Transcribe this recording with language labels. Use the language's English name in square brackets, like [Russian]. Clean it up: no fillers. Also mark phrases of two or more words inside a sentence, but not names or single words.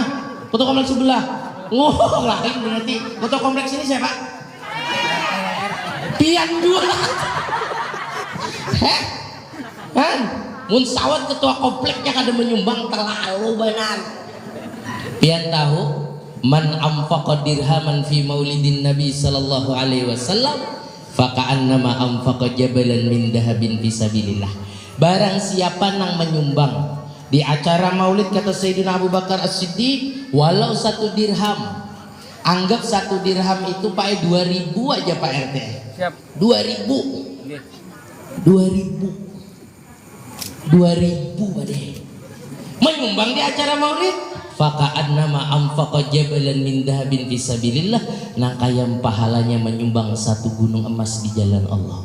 [Banjar] Ketua kompleks sebelah. Oh, lain berarti. Ketua kompleks ini siapa? Pian dua. Heh? Kan? Mun sawat ketua kompleknya kada menyumbang terlalu benar. Pian tahu [Arabic] من أنفق درهما في مولد النبي صلى الله عليه وسلم فكأنما أنفق جبلا من ذهب في سبيل الله. [Banjar] Barang siapa nang menyumbang di acara maulid kata Sayyidina Abu Bakar As-Siddiq, walau 1 dirham, anggap 1 dirham itu Pak 2.000 aja Pak RT. Siap. 2.000 deh menyumbang di acara maulid, [Arabic] فكأنما أنفق جبلا من ذهب في سبيل الله, [Banjar] nah kayam pahalanya menyumbang 1 gunung emas di jalan Allah.